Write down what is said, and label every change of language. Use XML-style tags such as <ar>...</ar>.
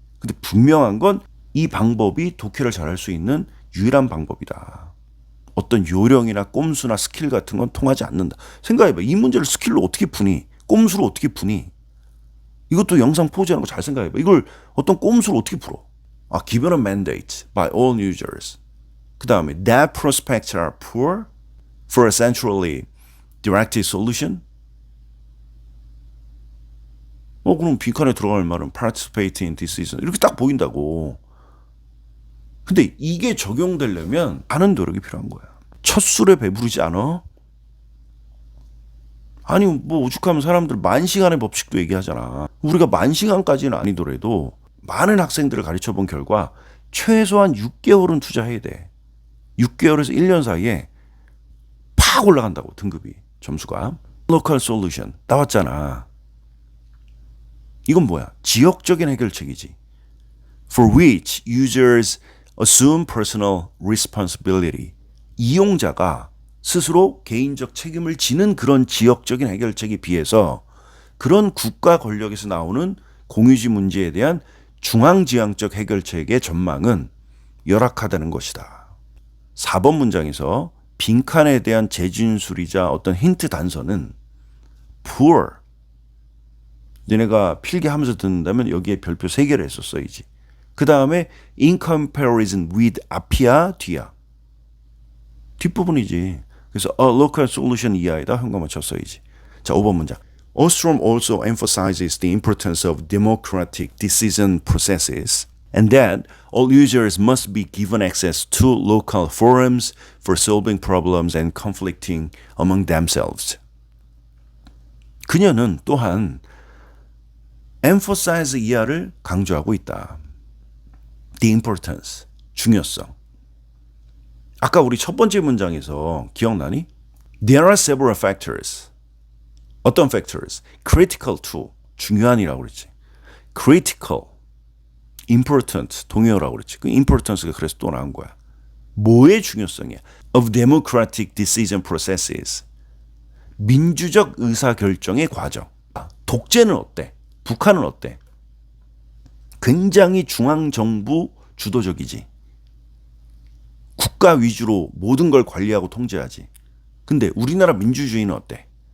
<ko>근데 분명한 건 이 방법이 독해를 잘할 수 있는 유일한 방법이다. 어떤 요령이나 꼼수나 스킬 같은 건 통하지 않는다. 생각해봐. 이 문제를 스킬로 어떻게 푸니? 꼼수로 어떻게 푸니? 이것도 영상 포즈하는 거 잘 생각해봐. 이걸 어떤 꼼수로 어떻게 풀어?</ko> <en>Given a mandate by all users.</en> <ko>그 다음에</ko> <en>that prospects are poor for a centrally directed solution.</en> <ko>그럼 빈칸에 들어갈 말은</ko> <en>participate in decision</en> <ko>이렇게 딱 보인다고. 근데 이게 적용되려면 많은 노력이 필요한 거야. 첫 술에 배부르지 않아? 아니 오죽하면 사람들 만시간의 법칙도 얘기하잖아. 우리가 만시간까지는 아니더라도 많은 학생들을 가르쳐 본 결과 최소한 6개월은 투자해야 돼. 6개월에서 1년 사이에 팍 올라간다고 등급이 점수가.</ko> <en>local solution</en> <ko>나왔잖아. 이건 뭐야? 지역적인 해결책이지.</ko> <en>For which users assume personal responsibility.</en> <ko>이용자가 스스로 개인적 책임을 지는 그런 지역적인 해결책에 비해서 그런 국가 권력에서 나오는 공유지 문제에 대한 중앙지향적 해결책의 전망은 열악하다는 것이다. 4번 문장에서 빈칸에 대한 재진술이자 어떤 힌트 단서는 poor. 너네가 필기하면서 듣는다면 여기에 별표 3개를 해서 써야지. 그 다음에</ko> <en>in comparison with</en> <ko>앞이야 뒤야. 뒷부분이지. 그래서</ko> <en>a local solution</en> <ko>이하에다 현관만 쳤어야지. 자, 5번 문장.</ko> <en>Ostrom also emphasizes the importance of democratic decision processes and that all users must be given access to local forums for solving problems and conflicting among themselves.</en> <ko>그녀는 또한 emphasize 이하를 강조하고 있다.</ko> <en>The importance,</en> <ko>중요성. 아까 우리 첫 번째 문장에서 기억나니?</ko> <en>There are several factors.</en> <ko>어떤 factors?</ko> <en>Critical to,</en> <ko>중요한이라고 그랬지.</ko> <en>Critical, important,</en> <ko>동의어라고 그랬지. 그 importance가 그래서 또 나온 거야. 뭐의 중요성이야?</ko> <en>Of democratic decision processes.</en> <ko>민주적 의사결정의 과정. 독재는 어때? 북한은 어때? 굉장히 중앙정부 주도적이지. 국가 위주로 모든 걸 관리하고 통제하지. 근데 우리나라 민주주의는 어때?</ko>